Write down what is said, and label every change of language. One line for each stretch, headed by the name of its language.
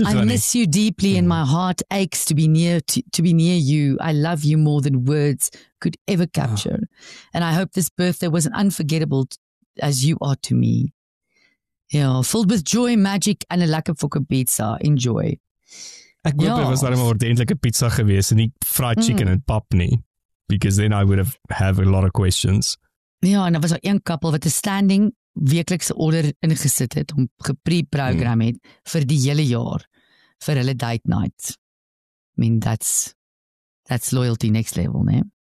English: I miss you deeply and my heart aches to be near you. I love you more than words could ever capture. And I hope this birthday was unforgettable as you are to me. Ja, filled with joy, magic and a lekker fucking pizza. Enjoy.
Afrikaans: Ek hoop dit was dan 'n ordentlike pizza gewees en nie fried chicken en pap nie.
English: Because then I would have a lot of questions.
Afrikaans: Ja, en daar was al een koppel wat 'n standing weeklikse order ingesit het om gepre-program het vir die hele jaar vir hulle date night.
English: I mean that's loyalty next level, né?